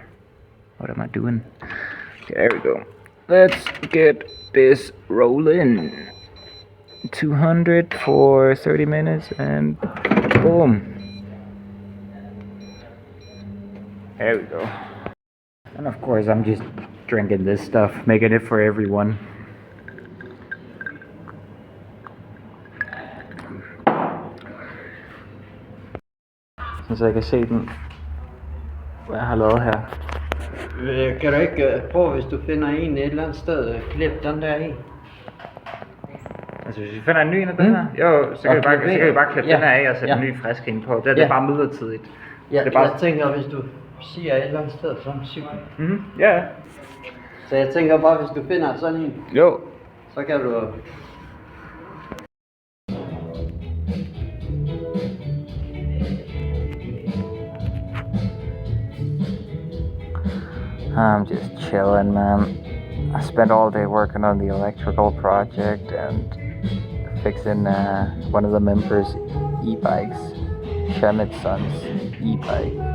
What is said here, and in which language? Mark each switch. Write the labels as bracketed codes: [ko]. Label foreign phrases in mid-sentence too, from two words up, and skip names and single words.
[en] What am I doing? Okay, there we go. Let's get this rolling. 200 for 30 minutes and boom. There we go. And of course I'm just drinking this stuff, making it for everyone. [da] Så jeg kan se den, hvad jeg har lavet her. Kan du ikke prøve, hvis du finder en et eller andet sted, klip den der i? Altså hvis vi finder en ny en af den her, jo, så kan vi bare klippe den her af og sætte en ny frisk en på. Det er bare midlertidigt. Ja, det er bare... Jeg tænker, hvis du siger et eller andet sted som cykel. Ja. Så jeg tænker bare, hvis du finder sådan en, jo, så kan du... [en] I'm just chilling, man. I spent all day working on the electrical project and fixing one of the members' e-bikes, Shamit's son's e-bike.